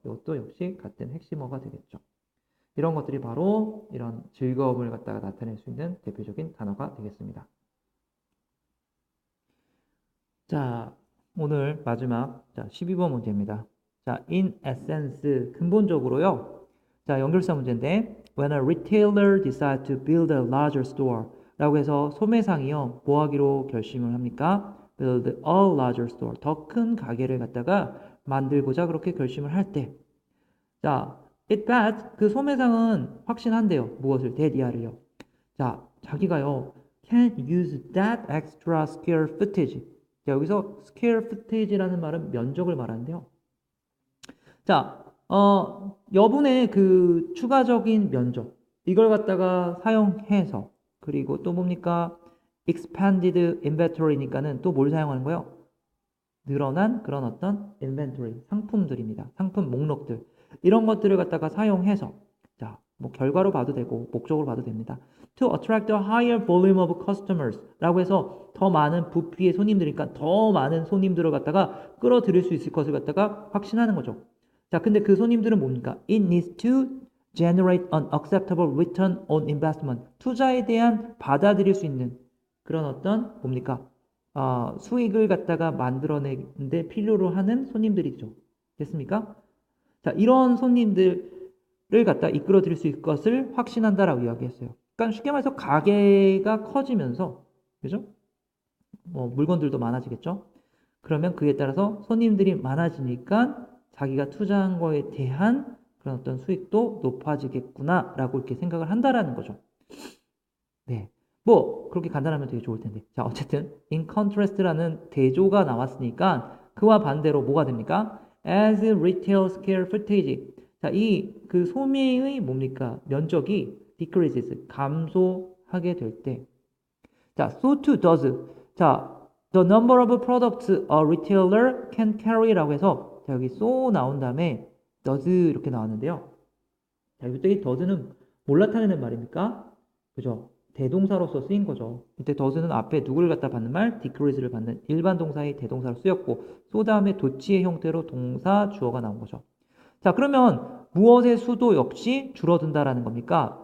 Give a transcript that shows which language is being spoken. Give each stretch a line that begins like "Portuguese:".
Korean: 이것도 역시 같은 핵심어가 되겠죠. 이런 것들이 바로 이런 즐거움을 갖다가 나타낼 수 있는 대표적인 단어가 되겠습니다. 자, 오늘 마지막 자, 12번 문제입니다. 자, in essence 근본적으로요. 자, 연결사 문제인데
English: when a retailer decides to build a larger store
Korean: 라고 해서 소매상이요. 뭐 하기로 결심을 합니까?
English: build a larger store.
Korean: 더 큰 가게를 갖다가 만들고자 그렇게 결심을 할 때. 자,
English: it bets
Korean: 그 소매상은 확신한대요. 무엇을? 대디아를요. 자, 자기가요.
English: can use that extra square footage.
Korean: 자, 여기서 square footage라는 말은 면적을 말하는데요. 자, 여분의 그 추가적인 면적 이걸 갖다가 사용해서 그리고 또 뭡니까? expanded inventory니까는 또 뭘 사용하는 거예요? 늘어난 그런 어떤 inventory 상품들입니다. 상품 목록들 이런 것들을 갖다가 사용해서 자, 뭐 결과로 봐도 되고 목적으로 봐도 됩니다.
English: To attract a higher volume of customers
Korean: 라고 해서 더 많은 부피의 손님들이니까 더 많은 손님들을 갖다가 끌어들일 수 있을 것을 갖다가 확신하는 거죠. 자, 근데 그 손님들은 뭡니까?
English: It needs to generate an acceptable return on investment.
Korean: 투자에 대한 받아들일 수 있는 그런 어떤 뭡니까? 수익을 갖다가 만들어내는데 필요로 하는 손님들이죠. 됐습니까? 자, 이런 손님들을 갖다 이끌어 드릴 수 있을 것을 확신한다라고 이야기했어요. 그러니까 쉽게 말해서 가게가 커지면서, 그죠? 뭐 물건들도 많아지겠죠? 그러면 그에 따라서 손님들이 많아지니까 자기가 투자한 거에 대한 그런 어떤 수익도 높아지겠구나라고 이렇게 생각을 한다라는 거죠. 네. 뭐 그렇게 간단하면 되게 좋을 텐데. 자, 어쨌든 in contrast라는 대조가 나왔으니까 그와 반대로 뭐가 됩니까?
English: As retail square footage.
Korean: 자, 이 그 소매의 뭡니까? 면적이 decreases 감소하게 될 때.
English: 자, so too does.
Korean: 자,
English: the number of products a retailer can carry
Korean: 라고 해서 자, 여기 so 나온 다음에 does 이렇게 나왔는데요. 자, 이때 does는 뭘 나타내는 말입니까? 그죠? 대동사로서 쓰인 거죠. 이때 does는 앞에 누구를 갖다 받는 말? decrease를 받는 일반 동사의 대동사로 쓰였고 so 다음에 도치의 형태로 동사 주어가 나온 거죠. 자, 그러면 무엇의 수도 역시 줄어든다라는 겁니까?